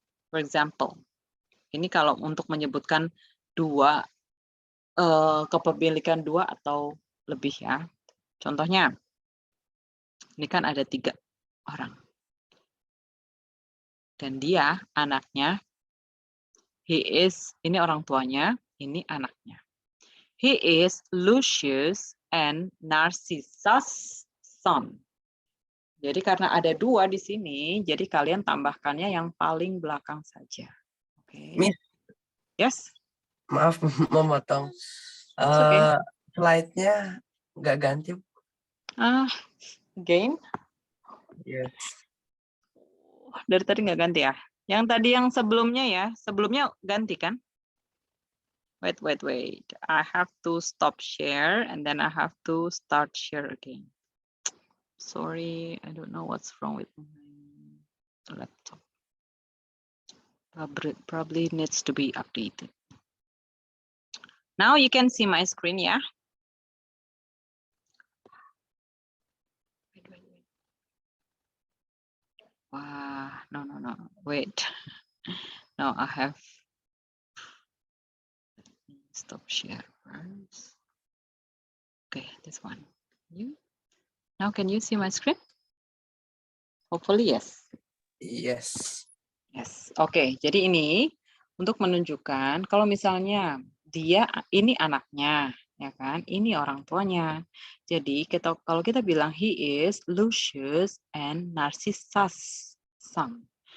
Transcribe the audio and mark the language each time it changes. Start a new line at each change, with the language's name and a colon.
English: For example,
Indonesian: ini kalau untuk menyebutkan dua, kepemilikan dua atau lebih ya. Contohnya, ini kan ada 3 orang. Dan dia, anaknya,
English: he is,
Indonesian: ini orang tuanya, ini anaknya.
English: He is Lucius and Narcissus' son.
Indonesian: Jadi karena ada 2 di sini, jadi kalian tambahkannya yang paling belakang saja. Oke.
English: Miss. Yes.
Indonesian: Maaf memotong.
English: Okay.
Indonesian: Slide-nya nggak ganti.
English: Again. Yes.
Indonesian: Dari tadi nggak ganti ya? Yang tadi yang sebelumnya ya, sebelumnya ganti kan?
English: Wait. I have to stop share and then I have to start share again. Sorry, I don't know what's wrong with my laptop. Probably needs to be updated. Now you can see my screen, yeah? Wait. No. Wait. No, I have. Stop share first. Okay, this one. Now can you see my screen? Hopefully yes. Yes. Yes.
Indonesian: Oke, jadi ini untuk menunjukkan kalau misalnya dia ini anaknya, ya kan? Ini orang tuanya. Jadi kalau kita bilang
English: he is Lucius and Narcissus' son.